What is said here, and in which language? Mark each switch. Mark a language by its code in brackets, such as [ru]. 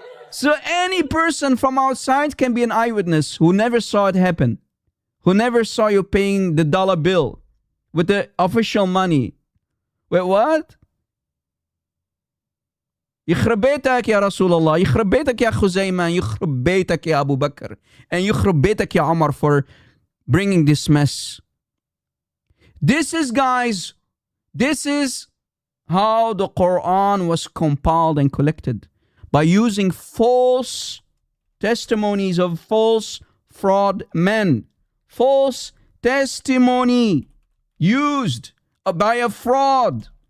[en] So any person from outside can be an eyewitness who never saw it happen, who never saw you paying the dollar bill with the official money. Wait, what? [ar] يخرب بيتك يا رسول الله, يخرب بيتك يا خزيمة, يخرب بيتك يا Abu Bakr, and يخرب بيتك يا Umar for bringing this mess. [en] This is, guys, this is how the Quran was compiled and collected. By using false testimonies of false fraud men. False testimony used by a fraud.